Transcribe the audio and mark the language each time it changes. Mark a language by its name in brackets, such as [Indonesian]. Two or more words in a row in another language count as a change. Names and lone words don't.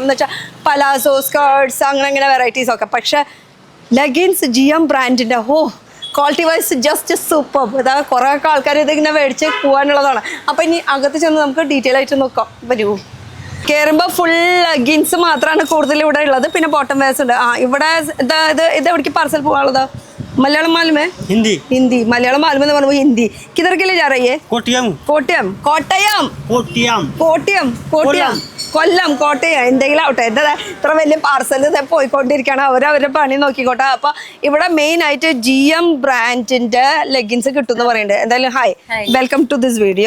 [Malayalam] എന്ന് വെച്ചാൽ പലാസോ, സ്കേർട്സ്, അങ്ങനെ വെറൈറ്റീസ് ഒക്കെ. പക്ഷെ ലെഗിൻസ് GM ബ്രാൻഡിന്റെ [English] quality wise just super. [Malayalam] അതായത് കുറേ ആൾക്കാർ ഇതിങ്ങനെ മേടിച്ച് പോകാനുള്ളതാണ്. അപ്പം ഇനി അകത്ത് ചെന്ന് നമുക്ക് ഡീറ്റെയിൽ ആയിട്ട് നോക്കാം. വരൂ. കയറുമ്പോൾ [English] full leggings [Malayalam] മാത്രമാണ് കൂടുതൽ ഇവിടെ ഉള്ളത്. പിന്നെ [English] bottom wears [Malayalam] ഉണ്ട്. ഇവിടെ ഇത് എവിടേക്ക് പാർസൽ പോകാനുള്ളത്? [Hindi] मलयालम मालूम है? हिंदी मलयालम मालूम है तो हिंदी. किधर के लिए जा रही है? [Malayalam] കൊല്ലം, കോട്ടയം, എന്തെങ്കിലും ആവട്ടെ. എൻ്റെ ഇത്ര വലിയ പാർസൽ പോയിക്കൊണ്ടിരിക്കുകയാണ്. അവരവരുടെ പണി നോക്കിക്കോട്ടെ. അപ്പൊ ഇവിടെ മെയിൻ ആയിട്ട് GM ബ്രാൻഡിന്റെ ലെഗിൻസ് കിട്ടുമെന്ന് പറയുന്നുണ്ട്. എന്തായാലും ഹായ്, [English] welcome to this video.